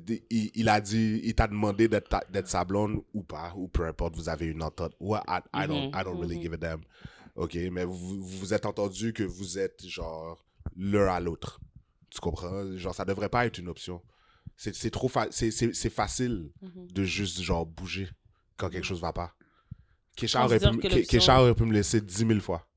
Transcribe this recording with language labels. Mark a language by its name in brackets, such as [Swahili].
[French] Il t'a demandé d'être sa blonde ou pas, ou peu importe, vous avez une entente. [English] Ouais, I don't really give a damn. [French] OK, mais vous êtes entendu que vous êtes, l'un à l'autre. Tu comprends? Ça devrait pas être une option. C'est trop c'est facile de juste, bouger quand quelque chose va pas. Kesha aurait Considère que l'option- Kesha aurait pu me laisser 10 000 fois.